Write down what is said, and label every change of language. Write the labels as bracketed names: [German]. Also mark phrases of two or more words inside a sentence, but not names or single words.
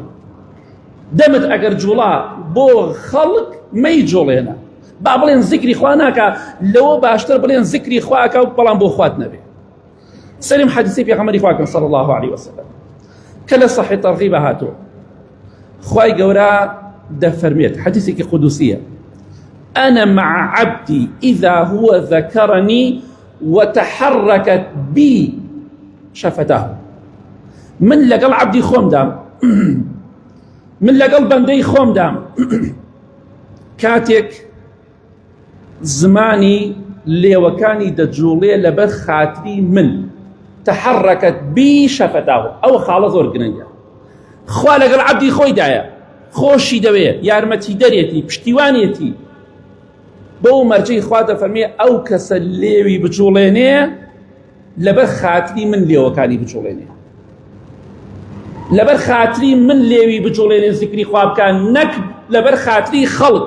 [Central Kurdish] دەمت ئەگەر جوڵا بۆ خەڵک مەی جوڵێنە، با بڵێن زیکری خوا ناکە، لەوە باشتر بڵێن زیکری خواکە و بەڵام بۆ خوات نەبێ. سەریم حەدیسی پێغەمبەری خواکە [Arabic] صلی الله عليه وسلم [Central Kurdish] کە لە صحیح تەرغیب هاتووە، خوای گەورە دەفەرمێت حەدیسێکی قودوسیە: [Arabic] أنا مع عبدي إذا هو ذكرني وتحركت بي شفتاه. [Central Kurdish] من لەگەڵ عەبدی خۆم دام، من لەگەڵ بەندەی خۆم دام، کاتێک زمانی لێوەکانی دەجوڵێ لەبەر خاتری من، [Arabic] تحركت بي شفتاه. [Central Kurdish] ئەو خاڵە زۆر گرنگە. خوا لەگەڵ عەبدی خۆی دایە، خۆشی دەوێت، یارمەتی دەرێتی، پشتیوانێتی. بۆ مەرجەی خوا دەفەرمێ ئەو کەسە لێوی بجوڵێنێ لەبەر خاتری من لێوەکانی بجوڵێنێ، لەبەر خاتری من لێوی بجوڵێنێ زیکری خوا بکە، نەک لەبەر خاتری خەڵک.